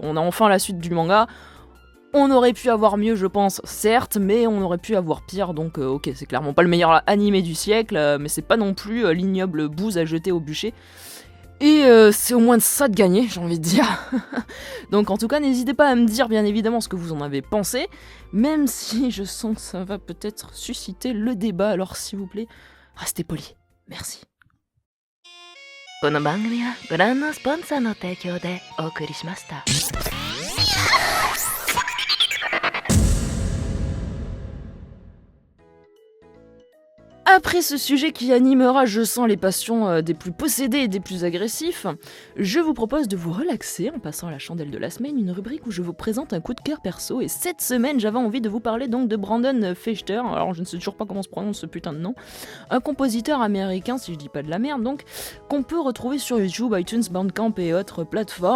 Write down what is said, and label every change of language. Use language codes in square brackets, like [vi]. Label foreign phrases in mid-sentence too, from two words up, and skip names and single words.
[fr] On a enfin la suite du manga, on aurait pu avoir mieux je pense, certes, mais on aurait pu avoir pire, donc ok, c'est clairement pas le meilleur animé du siècle, mais c'est pas non plus l'ignoble bouse à jeter au bûcher, et c'est au moins de ça de gagner, j'ai envie de dire. Donc en tout cas, n'hésitez pas à me dire bien évidemment ce que vous en avez pensé, même si je sens que ça va peut-être susciter le débat, alors s'il vous plaît, restez poli. Merci. [ja] この番組はご覧のスポンサーの提供でお送りしました。 [fr] Après ce sujet qui animera, je sens, les passions des plus possédés et des plus agressifs, je vous propose de vous relaxer en passant à la chandelle de la semaine, une rubrique où je vous présente un coup de cœur perso, et cette semaine j'avais envie de vous parler donc de Brandon Fechter, alors je ne sais toujours pas comment se prononce ce putain de nom, un compositeur américain, si je dis pas de la merde donc, qu'on peut retrouver sur YouTube, iTunes, Bandcamp et autres plateformes.